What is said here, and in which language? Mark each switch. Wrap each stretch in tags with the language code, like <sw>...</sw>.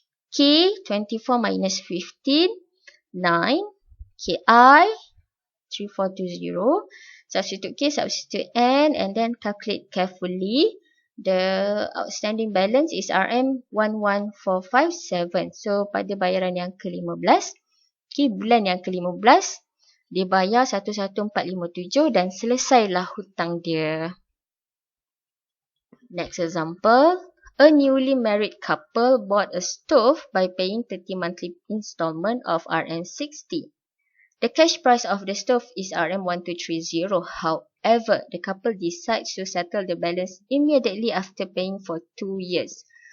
<en>K, 24 minus 15, 9. KI, 3420. Substitute K, substitute N and then calculate carefully. The outstanding balance is RM11457.</en> <ms>So, pada bayaran yang ke-15, okay, bulan yang ke-15, dia bayar 11457 dan selesailah hutang dia.</ms> <en>Next example. A newly married couple bought a stove by paying 30 monthly installment of RM60. The cash price of the stove is RM1230. However, the couple decides to settle the balance immediately after paying for 2 years.</en>